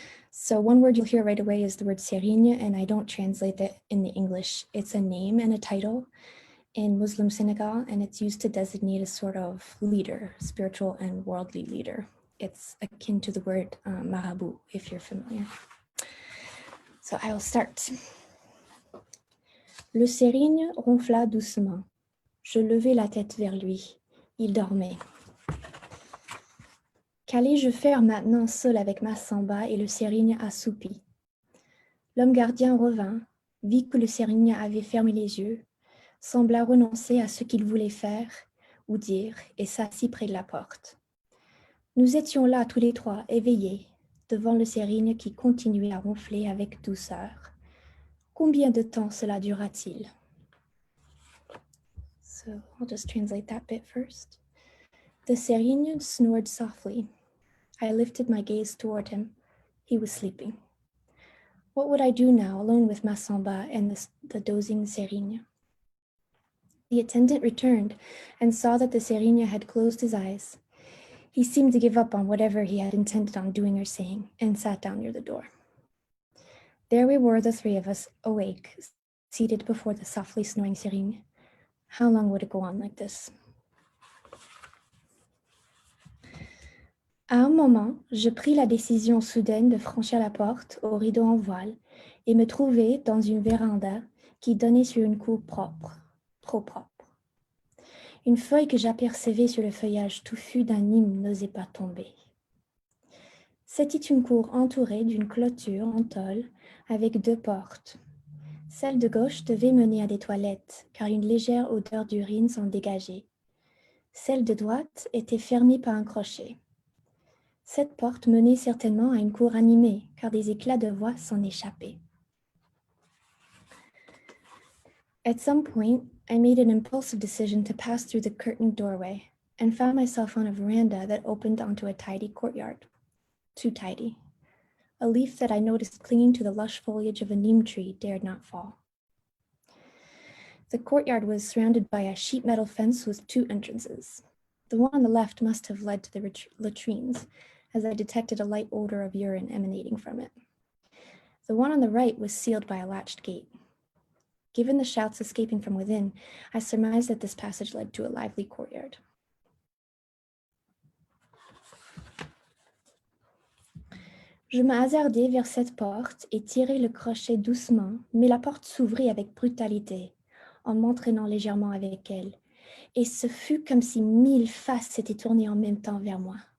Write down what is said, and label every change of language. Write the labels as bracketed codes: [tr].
[en] So one word you'll hear right away is the word serigne, and I don't translate that in the English. It's a name and a title in Muslim Senegal, and it's used to designate a sort of leader, spiritual and worldly leader. It's akin to the word marabout, if you're familiar. So I will start. [fr] Le serigne ronfla doucement. Je levai la tête vers lui. Il dormait. Qu'allais-je faire maintenant seul avec ma samba et le serigne assoupi? L'homme gardien revint, vit que le serigne avait fermé les yeux, sembla renoncer à ce qu'il voulait faire ou dire et s'assit près de la porte. Nous étions là tous les trois, éveillés, devant le serigne qui continuait à ronfler avec douceur. Combien de temps cela dura-t-il? [en] So I'll just translate that bit first. The serigne snored softly. I lifted my gaze toward him. He was sleeping. What would I do now, alone with ma samba and the dozing serigne? The attendant returned and saw that the serigne had closed his eyes. He seemed to give up on whatever he had intended on doing or saying and sat down near the door. There we were, the 3 of us, awake, seated before the softly snoring serigne. How long would it go on like this? [fr] À un moment, je pris la décision soudaine de franchir la porte au rideau en voile et me trouver dans une véranda qui donnait sur une cour propre, trop propre. Une feuille que j'apercevais sur le feuillage touffu d'un hymne n'osait pas tomber. C'était une cour entourée d'une clôture en tôle avec 2 portes. Celle de gauche devait mener à des toilettes, car une légère odeur d'urine s'en dégageait. Celle de droite était fermée par un crochet. Cette porte menait certainement à une cour animée, car des éclats de voix s'en échappaient. [en] At some point, I made an impulsive decision to pass through the curtained doorway and found myself on a veranda that opened onto a tidy courtyard. Too tidy. A leaf that I noticed clinging to the lush foliage of a neem tree dared not fall. The courtyard was surrounded by a sheet metal fence with 2 entrances. The one on the left must have led to the latrines, as I detected a light odor of urine emanating from it. The one on the right was sealed by a latched gate. Given the shouts escaping from within, I surmised that this passage led to a lively courtyard. [fr] Je me hasardai vers cette porte et tirai le crochet doucement, mais la porte s'ouvrit avec brutalité, en m'entraînant légèrement avec elle. Et ce fut comme si 1000 faces s'étaient tournées en même temps vers moi.